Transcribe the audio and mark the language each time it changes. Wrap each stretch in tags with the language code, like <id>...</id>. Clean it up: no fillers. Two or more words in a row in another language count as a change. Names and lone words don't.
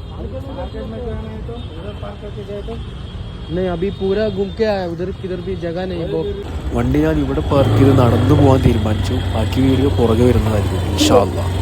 <hi>नहीं, अभी पूरा घूम के आया, उधर किधर भी जगह नहीं है।</hi> <ml>വണ്ടി ഞാൻ ഇവിടെ പാർക്ക് ചെയ്ത് നടന്നു പോകാൻ തീരുമാനിച്ചു. ബാക്കി വീഡിയോ പുറകെ വരുന്നതായിരിക്കും</ml> <ar>إن شاء الله.</ar>